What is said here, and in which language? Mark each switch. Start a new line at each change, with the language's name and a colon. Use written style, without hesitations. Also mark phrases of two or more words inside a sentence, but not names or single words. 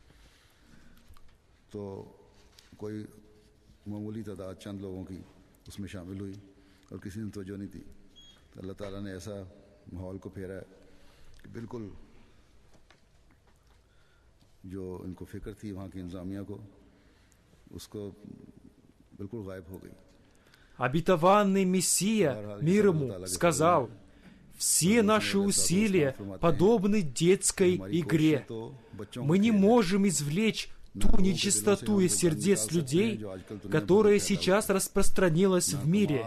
Urdu: تو کوئی معمولی تعداد چند لوگوں کی اس میں شامل ہوئی اور کسی نے توجہ نہیں دی. تو اللہ تعالیٰ نے ایسا ماحول کو پھیرا ہے کہ بالکل جو ان کو فکر تھی وہاں کی انتظامیہ کو، اس کو بالکل غائب ہو گئی.
Russian: Обетованный Мессия, мир ему, сказал, «Все наши усилия подобны детской игре. Мы не можем извлечь ту нечистоту из сердец людей, которая сейчас распространилась в мире.